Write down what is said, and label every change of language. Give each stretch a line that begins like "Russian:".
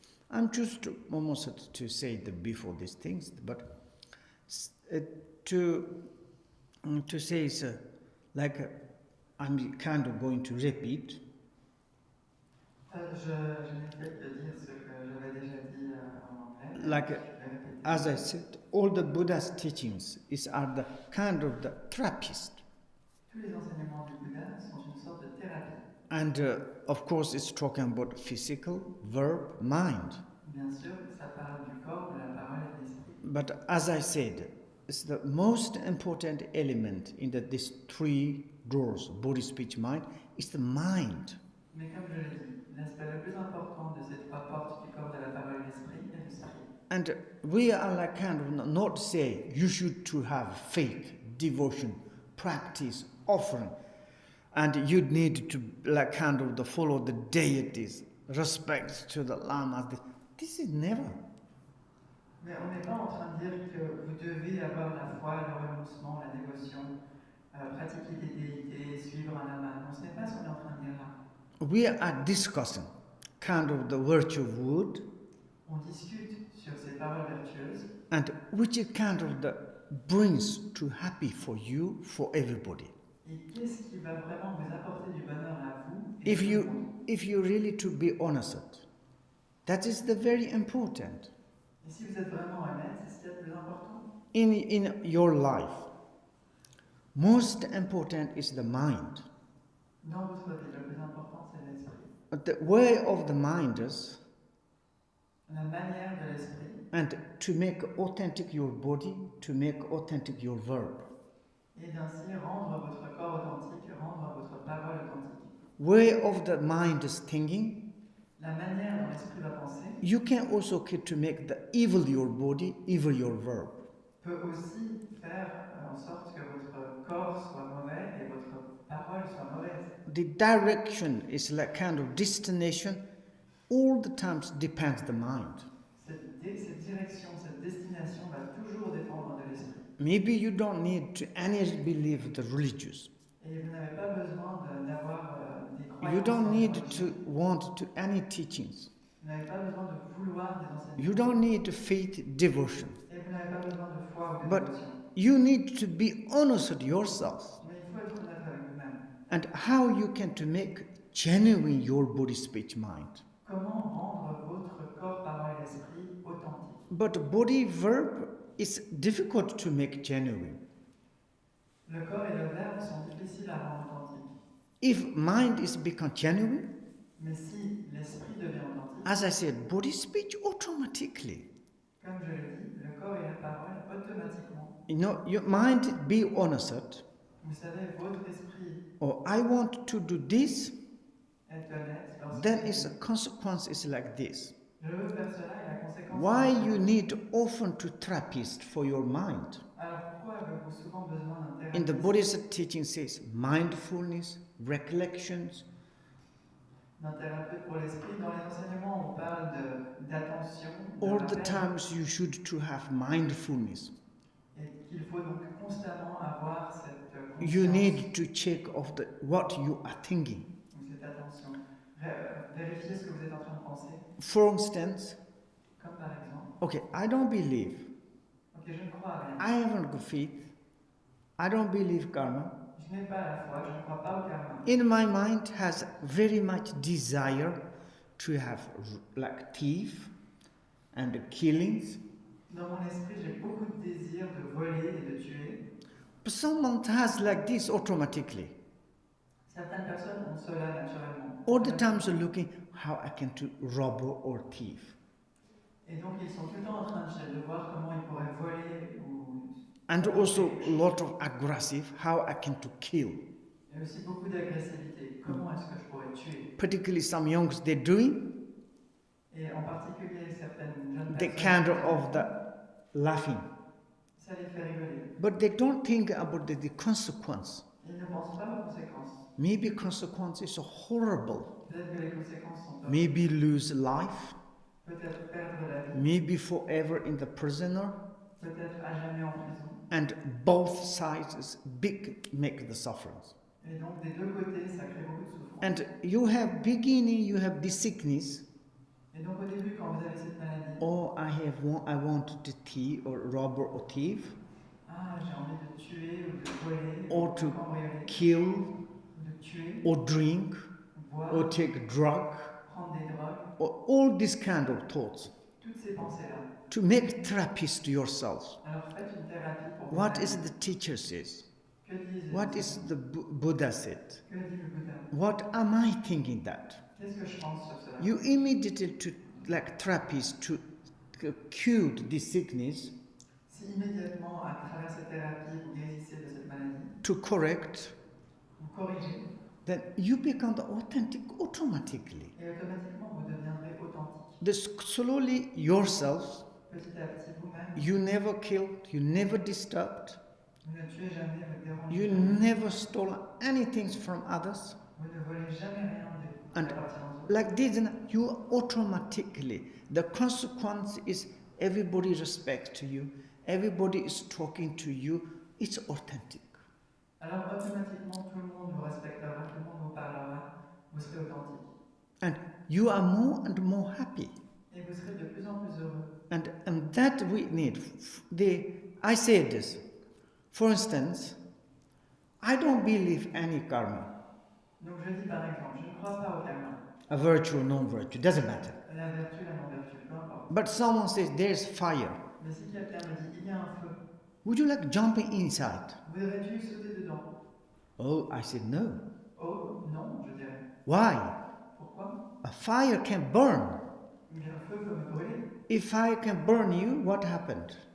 English: I'm just almost to say the before these things, but to say is like I'm kind of going to repeat.
French: Je n'ai fait que dire ce que j'avais déjà dit en anglais.
English: Like, as I said, all the Buddha's teachings are the kind of the therapist.
French: Tous les enseignements du Bouddha sont une sorte de thérapie.
English: And of course, it's talking about physical, verb, mind.
French: Bien sûr, ça parle du corps, de la parole et de l'esprit.
English: But as I said, it's the most important element in these three doors, body, speech, mind, is the mind.
French: Mais comme je l'ai dit, l'aspect le plus important de ces trois portes du corps, de la parole et de l'esprit est l'esprit.
English: And we are like kind of not say you should to have faith, devotion, practice, offering, and you need to like kind of follow the deities, respect to the lamas. This is never.
French: Mais on n'est pas en train de dire que vous devez avoir la foi, le renoncement, la dévotion, pratiquer des déités, suivre un lama. Non, ce n'est pas ce qu'on est en train de dire là.
English: We are discussing kind of the virtue of wood.
French: On discute sur ces paroles vertueuses.
English: And which is kind of the brings to happy for you, for everybody.
French: Et qu'est-ce qui va vraiment vous apporter du bonheur à vous?
English: If you really to be honest, that is the very important.
French: Et si vous êtes vraiment honnête, c'est ce qui est le plus important.
English: In your life, most important is the mind.
French: Dans votre vie, le plus important, c'est l'esprit.
English: But the way of the mind is,
French: la manière de l'esprit,
English: and to make authentic your body, to make authentic your verb.
French: Et d'ainsi rendre votre corps authentique, rendre votre parole authentique.
English: Way of the mind is thinking.
French: La manière dont l'esprit va penser.
English: You can also get to make the evil your body, evil your verb.
French: Peut aussi faire en sorte que votre corps soit mauvais et votre parole soit mauvaise.
English: The direction is like kind of destination. All the times depends the mind.
French: Cette direction, cette destination va toujours dépendre de l'esprit.
English: Maybe you don't need to any believe the religious.
French: Et Et vous n'avez pas besoin d'avoir des croyances.
English: You don't need to want to any teachings.
French: Vous n'avez pas besoin de vouloir des enseignements.
English: You don't need faith, devotion.
French: Et vous n'avez pas besoin de foi ou de
English: But
French: dévotion.
English: you need to be honest with yourself.
French: Mais il faut être honnête avec vous-même.
English: And how you can to make genuine your body, speech, mind.
French: Comment rendre votre corps, parole et esprit authentique?
English: But body verb is difficult to make genuine.
French: Le corps et le verbe sont difficiles à rendre authentiques.
English: If mind is become genuine,
French: Mais si l'esprit devient authentique,
English: as I said, body, speech automatically.
French: comme je l'ai dit, le corps et la parole automatiquement.
English: You know, your mind be honest.
French: Vous savez, votre esprit
English: Or I want to do this.
French: est honnête. Lorsque
English: Then its consequence is like this.
French: je veux faire cela et la conséquence.
English: Why you need often to therapist for your mind?
French: Alors pourquoi avez-vous souvent besoin d'un
English: In the
French: thérapeute?
English: Buddhist teaching says mindfulness, recollections.
French: D'un thérapeute pour l'esprit. Dans les enseignements, on parle d'attention, de
English: All the
French: rappel,
English: times you should to have mindfulness.
French: et qu'il faut donc constamment avoir cette conscience,
English: You need to check of the what you are thinking.
French: ou cette attention. Vérifier ce que vous êtes en train de penser,
English: For instance,
French: comme par exemple,
English: okay, I don't believe.
French: ok, je ne crois à rien,
English: I haven't got faith. I don't believe karma.
French: je n'ai pas la foi, je ne crois pas au karma.
English: In my mind has very much desire to have like thief and killings.
French: Dans mon esprit, j'ai beaucoup de désir de voler et de tuer.
English: But someone has like this automatically.
French: Certaines personnes ont cela naturellement.
English: All the times are looking how I can to rob or thief.
French: Et donc ils sont tout le temps en train de voir comment ils pourraient voler ou...
English: And also a lot of aggressive, how I can to kill.
French: Il y a aussi beaucoup d'agressivité. Comment est-ce que je pourrais tuer?
English: Particularly some youngs they're doing,
French: Et en particulier certaines jeunes
English: they
French: personnes,
English: kind of the laughing.
French: ça les fait rigoler.
English: But they don't think about the consequence.
French: Ils ne pensent pas aux conséquences.
English: Maybe consequences are horrible.
French: Peut-être que les conséquences sont horribles.
English: Maybe lose life.
French: Peut-être perdre la vie.
English: Maybe forever in the prisoner.
French: Peut-être à jamais en prison.
English: And both sides big make the sufferings.
French: Et donc des deux côtés, ça crée beaucoup de souffrance.
English: And you have beginning, you have this sickness.
French: Et donc au début, quand vous avez cette maladie,
English: Oh, I want to thief or robber or thief,
French: ah, j'ai envie de tuer ou de voler,
English: or
French: ou
English: to
French: de cambrioler,
English: kill,
French: ou de tuer,
English: or drink,
French: boire,
English: or take drug,
French: prendre des drogues,
English: or all these kind of thoughts.
French: toutes ces pensées-là.
English: To make therapist to yourself.
French: Alors faites une thérapie pour
English: What
French: vous-même.
English: is the teacher says?
French: Que disent
English: What
French: les
English: is
French: enseignants?
English: the Buddha said?
French: Que dit le Bouddha?
English: What am I thinking that?
French: Qu'est-ce que je pense sur cela?
English: You immediately to like therapist to cure this sickness,
French: Si immédiatement, à travers cette thérapie, vous guérissez de cette maladie,
English: to correct,
French: vous corrigez,
English: then you become the authentic automatically.
French: et automatiquement vous deviendrez authentique.
English: This slowly yourself,
French: Petit à petit, vous-même,
English: you never killed, you never disturbed,
French: vous ne tuez jamais, vous ne dérangez
English: you
French: jamais,
English: never stole anything from others.
French: vous ne volez jamais rien qui
English: And
French: appartient aux autres.
English: like this, you automatically, the consequence is everybody respects to you, everybody is talking to you, it's authentic.
French: Alors automatiquement, tout le monde vous respectera, tout le monde vous parlera, vous serez authentique.
English: And you are more and more happy.
French: Et vous serez de plus en plus heureux.
English: And that we need. I say this. For instance, I don't believe any karma.
French: Donc je dis par exemple, je ne crois pas au karma.
English: A virtue or non-virtue, doesn't matter.
French: La vertu, la non-vertu, peu importe.
English: But someone says there's fire.
French: Mais si quelqu'un me dit, il y a un feu,
English: Would you like jumping inside?
French: voudrais-tu sauter dedans?
English: Oh, I said no.
French: Oh non, je dirais.
English: Why?
French: Pourquoi?
English: A fire can burn.
French: Mais un feu peut me brûler.
English: If fire can burn you, what happened?